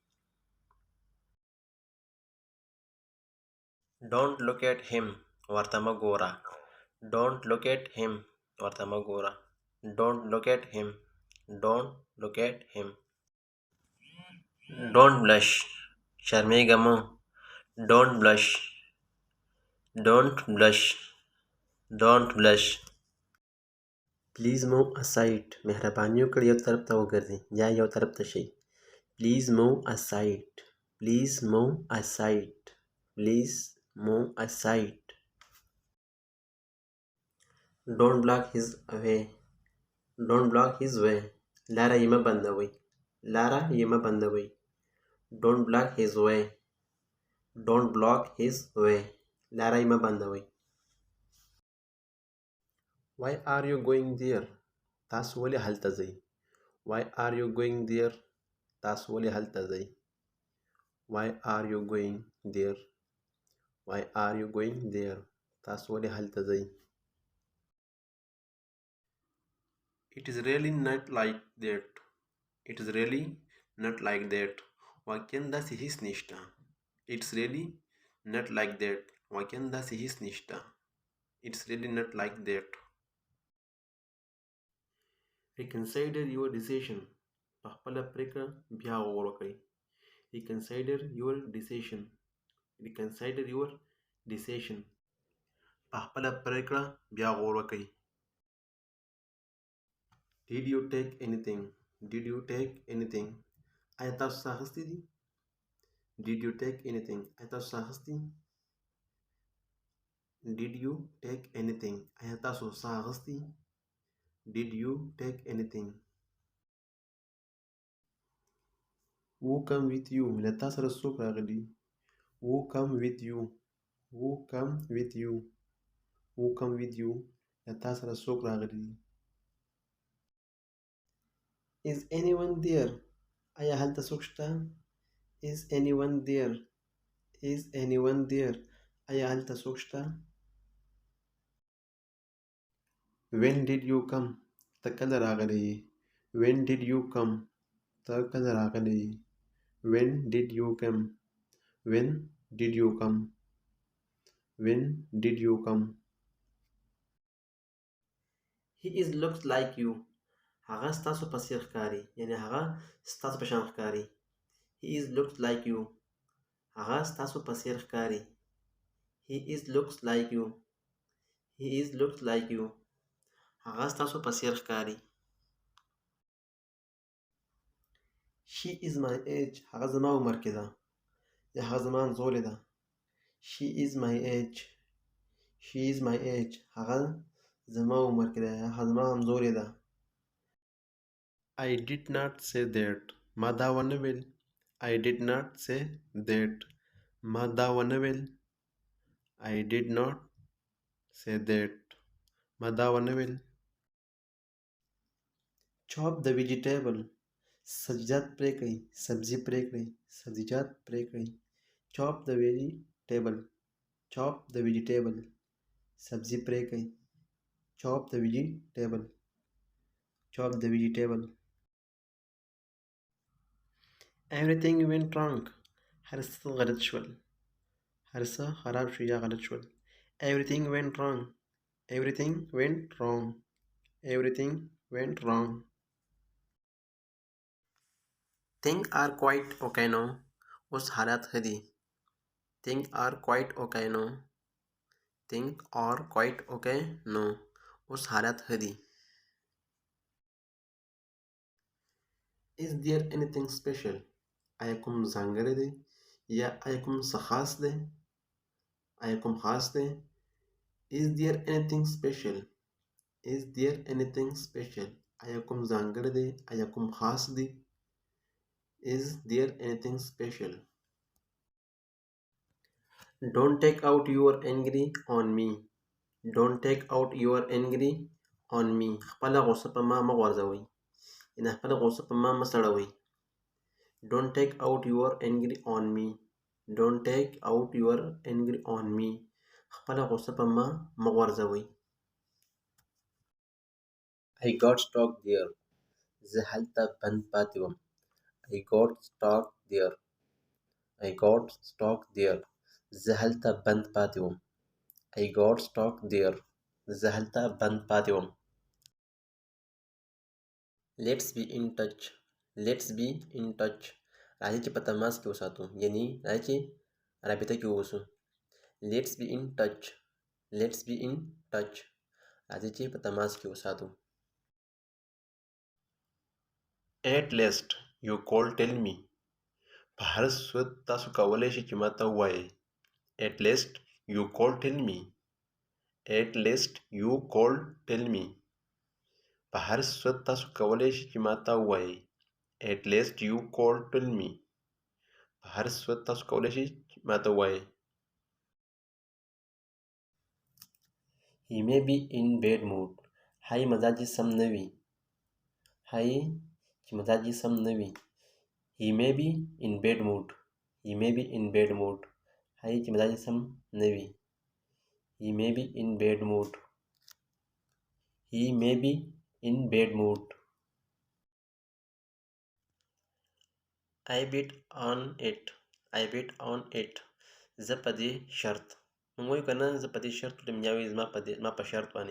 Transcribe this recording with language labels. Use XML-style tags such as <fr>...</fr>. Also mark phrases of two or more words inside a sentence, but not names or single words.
<en>Don't look at him,</en> <ps>ورته مه ګوره.</ps> <en>Don't look at him,</en> <ps>ورته مه ګوره.</ps> <en>Don't look at him, don't look at him. Don't blush,</en> <ps>شرمېږه مه.</ps> <en>Don't blush, don't blush, don't blush. Please move aside.</en> <ps>مهرباني وکړئ یو طرف ته وګرځئ یا یو طرف ته شئ.</ps> <en>Please move aside. Please move aside. Please move aside. Don't block his way. Don't block his way.</en> <ps>لاره یې مه بندوئ. لاره یې مه بندوئ.</ps> <en>Don't block his way. Don't block his way.</en> <ps>لاره یې مه بندوئ.</ps> <en>Why are you going there?</en> <ps>تاسو ولې هلته ځئ؟</ps> <en>Why are you going there?</en> <ps>تاسو ولې هلته ځئ؟</ps> <en>Why are you going there? Why are you going there?</en> <ps>تاسو ولې هلته ځئ؟</ps> <en>It is really not like that. It is really not like that.</en> <ps>واقعاً داسې هیڅ نشته.</ps> <en>It's really not like that.</en> <ps>واقعاً داسې هیڅ نشته.</ps> <en>It's really not like that. Reconsider your decision.</en> <ps>په خپله پرېکړه بیا غور وکړئ.</ps> <en>Reconsider your decision. Reconsider your decision.</en> <ps>په خپله پرېکړه بیا غور وکړئ.</ps> <en>Did you take anything? Did you take anything?</en> <ps>آیا تاسو څه اخیستی دي؟</ps> <en>Did you take anything?</en> <ps>آیا تاسو څه اخیستی؟</ps> <en>Did you take anything?</en> <ps>آیا تاسو څه اخیستی؟</ps> <en>Did you take anything? Who come with you?</en> <ps>له تا سره څوک راغلي؟</ps> <en>Who come with you?</en> <ps>Who come with you? Who come with you? له تا سره څوک راغلي؟</ps> <en>Is anyone there?</en> <ps>آیا هلته څوک شته؟</ps> <en>Is anyone there? Is anyone there?</en> <ps>آیا هلته څوک شته؟</ps> <en>When did you come?</en> <ps>ته کله راغلی؟</ps> <en>When did you come?</en> <ps>ته کله راغلی؟</ps> <en>When did you come? When did you come? When did you come? He is looks like you.</en> <ps>هغه ستاسو په څیر ښکاري، یعنی هغه ستاسو په شان ښکاري.</ps> <en>He is looks like you.</en> <ps>هغه ستاسو په څیر ښکاري.</ps> <en>He is looks like you. He is looks like you.</en> <ps>هغه ستاسو په څیر ښکاري.</ps> <en>She is my age.</en> <ps>هغه زما عمر کې ده یا هغه زما همزولې ده.</ps> <en>She is my age. She is my age.</en> <ps>هغه زما عمر کې ده یا هغه زما همزولې ده.</ps> <en>I did not say that.</en> <ps>ما دا ونه ویل.</ps> <en>I did not say that.</en> <ps>ما دا ونه ویل.</ps> <en>I did not say that.</en> <ps>ما دا ونه ویل.</ps> <en>Chop the vegetable.</en> <ps>سبزیجات پرې کړئ. سبزي پرې کړئ. سبزیجات پرې کړئ.</ps> <en>Chop the vegetable. Chop the vegetable.</en> <ps>سبزي پرې کړئ.</ps> <en>Chop the vegetable. Chop the vegetable. Everything went wrong.</en> <ps>هر څه غلط شول. هر څه خراب شو یا غلط شول.</ps> <en>Everything went wrong. Everything went wrong. Everything went wrong. Things are quite okay now.</en> <ps>اوس حالات ښه دي.</ps> <en>Things are quite okay now. Things are quite okay now.</en> <ps>اوس حالات ښه دي.</ps> <en>Is there anything special?</en> <ps>آیا کوم ځانګړی دی یا آیا کوم څه خاص دی؟ آیا کوم خاص دی؟</ps> <en>Is there anything special? Is there anything special?</en> <ps>آیا کوم ځانګړی دی؟ آیا کوم خاص دی؟</ps> <en>Is there anything special? Don't take out your angry on me. Don't take out your angry on me.</en> <ps>خپله غوسه په ما مه غورځوئ. یعنې خپله غوسه په ما مه سړوئ.</ps> <en>Don't take out your angry on me. Don't take out your angry on me.</en> <ps>خپله غوسه په ما مه غورځوئ.</ps> <en>I got stuck there.</en> <ps>زه هلته بند پاتې وم.</ps> <en>I got stuck there. I got stuck there.</en> <ps>زه هلته بند پاتې وم.</ps> <en>I got stuck there.</en> <ps>زه هلته بند پاتې وم.</ps> <en>Let's be in touch. Let's be in touch.</en> <ps>راځئ چې په تماس کې وساتو. یعنی راځئ چې رابطه کې واوسو.</ps> <en>Let's be in touch. Let's be in touch.</en> <ps>راځئ چې په تماس کې وساتو.</ps> <en>At least you could tell me.</en> <ps>په هر صورت تاسو کولی شئ چې ماته ووایئ.</ps> <en>At least you could tell me. At least you could tell me.</en> <ps>په هر صورت تاسو کولی شئ چې ماته ووایئ.</ps> <en>At least you could tell me.</en> <ps>په هر صورت تاسو کولی شئ چې ماته ووایئ.</ps> <en>He may be in bad mood.</en> <ps>ښایي مزاج یې سم نه وي. ښایي چې مزاج یې سم نه وي.</ps> <en>He may be in bad mood. He may be in bad mood.</en> <ps>ښایي چې مزاج یې سم نه وي.</ps> <en>He may be in bad mood. He may be in bad mood. I bet on it. I bet on it.</en> <ps>زه په دې شرط. موږ وایو که نه زه په دې شرط وتم یا وایي زما په شرط باندې.</ps>